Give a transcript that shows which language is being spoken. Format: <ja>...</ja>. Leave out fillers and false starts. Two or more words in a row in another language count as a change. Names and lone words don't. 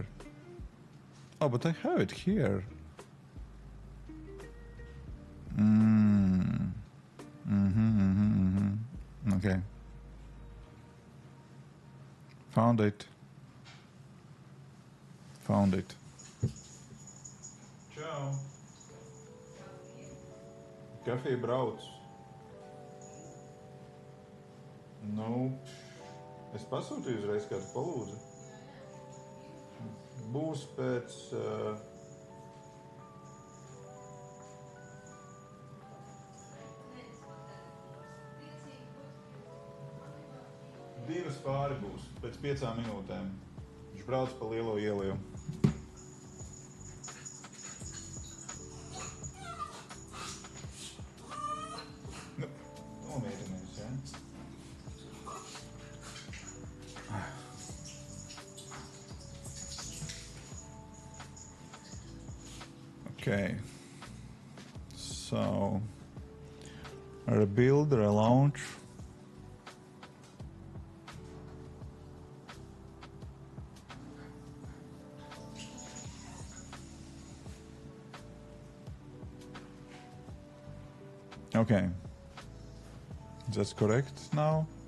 <en>Oh, but I have it here. Okay. Found it. Found it. Ciao.</en> <lv>Kafija brauc. Nu, es pasūtīju uzreiz, kā tu palūdzi. Būs pēc... Divas pāri būs, pēc 5 minūtēm. Viņš brauc pa lielo ielu. Nu, nomierinies, ja?</lv> <en>Okay. So, rebuild, relaunch. Okay, that's correct now.</en>